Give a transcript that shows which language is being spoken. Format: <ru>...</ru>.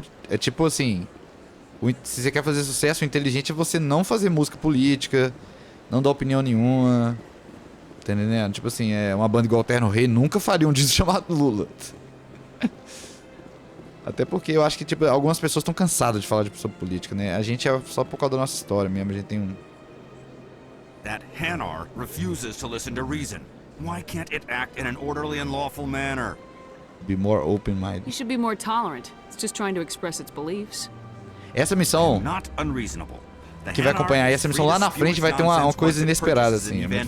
<pt>É tipo assim... Se você quer fazer sucesso, o inteligente é você não fazer música política. Não dá opinião nenhuma. Tá entendendo? Tipo assim, uma banda igual o Terno Rei nunca faria um disco chamado Lula. Até porque eu acho que tipo, algumas pessoas estão cansadas de falar sobre política, né? A gente é só por causa da nossa história mesmo. A gente tem um...</pt> <en>That Hanar refuses to listen to reason. Why can't it act in an orderly and lawful manner? Be more open-minded. You should be more tolerant. It's just trying to express its beliefs.</en> <pt>Essa missão...</pt> <en>Not unreasonable.</en> <pt>Que vai acompanhar essa missão lá na frente vai ter uma coisa inesperada, assim.</pt>